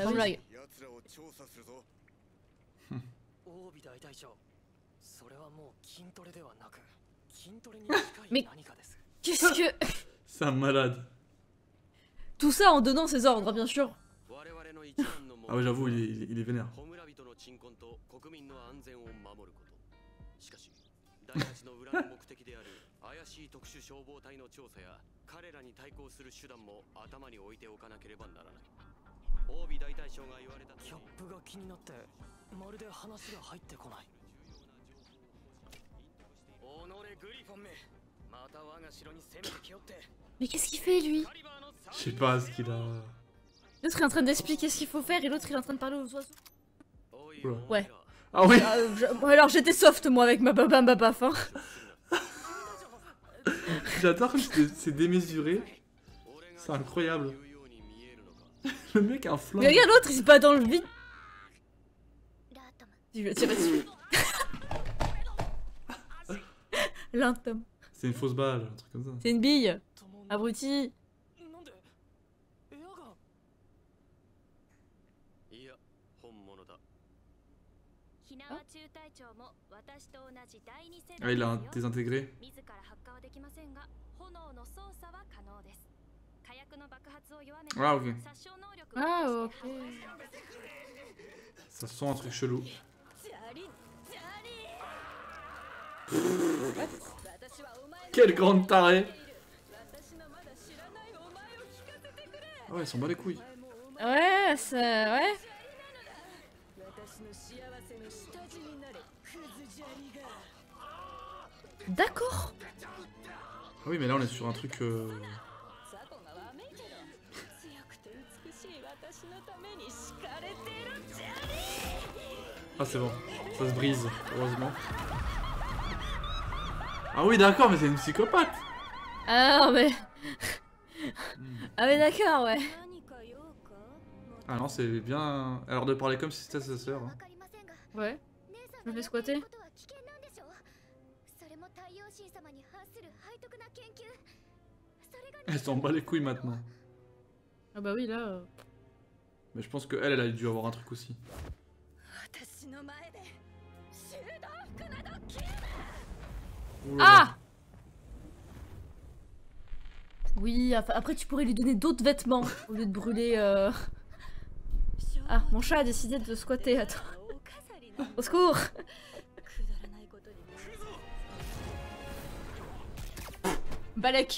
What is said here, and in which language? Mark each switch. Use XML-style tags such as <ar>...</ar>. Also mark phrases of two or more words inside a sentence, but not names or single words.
<fr>Même blague. Mais qu'est-ce que... C'est un malade. Tout ça en donnant ses ordres, bien sûr. Ah ouais, j'avoue, il est vénère.</fr> <ja>しかし第八の裏の目的である怪しい特殊消防隊の調査や彼らに対抗する手段も頭に置いておかなければならない。オービ大大将が言われたギャップが気になってまるで話が入ってこない。おのれグリフォンめ、また我が城に攻めてきよって。</ja> <fr>Mais qu'est-ce qu'il fait, lui? Je sais pas ce qu'il a. L'autre est en train d'expliquer ce qu'il faut faire et l'autre il est en train de parler aux oiseaux. Ouais. Ah oui. Bon, alors j'étais soft, moi, avec ma baf, hein. J'adore comme c'est démesuré. C'est incroyable. Le mec a un flingue. Mais regarde l'autre, il se bat dans le vide. Je vais tirer dessus. L'intome. C'est une fausse balle, un truc comme ça. C'est une bille. Abruti.</fr> <ja>ひなわ中隊長も私と同じ第二世</ja> <fr>Ah,</fr> <ja>代</ja> <fr>il a</fr> <ja>ですよ。</ja> <fr>désintégré.</fr> <ja>自ら発火はできませんが、炎の操作は可能です。火薬の爆発を弱めて</ja> <fr>Ah, ok.</fr> <ja>殺傷能力を</ja> <fr>Ah,</fr> <ja>増</ja> <fr>ok. Ça sent un truc chelou.</fr> <ja>ジャリジャリ私はお前の</ja> <fr>Quelle grande tarée.</fr> <ja>私のまだ知らないお前を聞かせてくれ。</ja> <fr>Ah ouais, ils s'en bat les couilles.</fr> <ja>お前もお前</ja> <fr>Ouais, ça... Ouais.</fr> <ja>私の幸せの下地になれ。クズジャリが。</ja> <fr>D'accord. Ah oui, mais là on est sur un truc.</fr> <ja>雑魚がわめいけど、強くて美しい私のために敷かれてるジャリ。</ja> <fr>Ah, c'est bon. Ça se brise, heureusement. Ah oui, d'accord, mais c'est une psychopathe. Ah non, mais... Ah mais d'accord, ouais.</fr> <ja>何か用か。</ja> <fr>Ah non, c'est bien. Alors de parler comme si c'était sa sœur. Hein. Ouais. Je me fais squatter. Elle s'en bat les couilles maintenant. Ah bah oui, là... Mais je pense qu'elle a dû avoir un truc aussi.</fr> <ja>私の前で修道服など着るな。</ja> <fr>Ouh là là. Ah Oui, après tu pourrais lui donner d'autres vêtements au lieu de brûler. Ah, mon chat a décidé de squatter. Attends. Au secours. Balek.</fr>